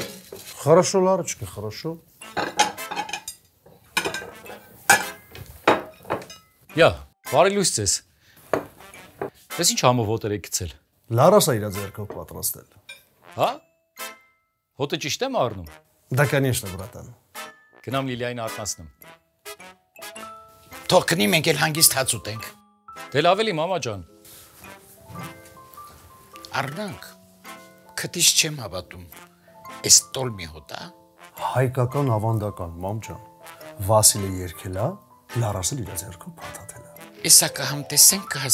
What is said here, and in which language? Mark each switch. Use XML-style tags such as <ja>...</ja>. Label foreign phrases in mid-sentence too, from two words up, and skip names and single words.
<ru>Хорошо, Ларочка, хорошо.</ru> <hy>Յա, բարի լույս ձեզ։ Ես ինչ համով հոտեր եք գցել։ Լարասը իր ձեռքով պատրաստել։ Հա? Հոտը ճիշտ եմ առնում։</hy> <ru>Да, конечно, братан.</ru> <hy>Գնամ Լիլիային արթնացնեմ։ Թող կնի մենք էլ հանգիստ հաց ուտենք։ Դե լավ էլի մամա ջան։ Արնանք, քտիս չեմ հավատում։ Էս տոլմի հոտա։ Հայկական ավանդական, մամ ջան։ Վասիլը երկել է, Լարասը իր ձեռքով փաթաթել է։</hy>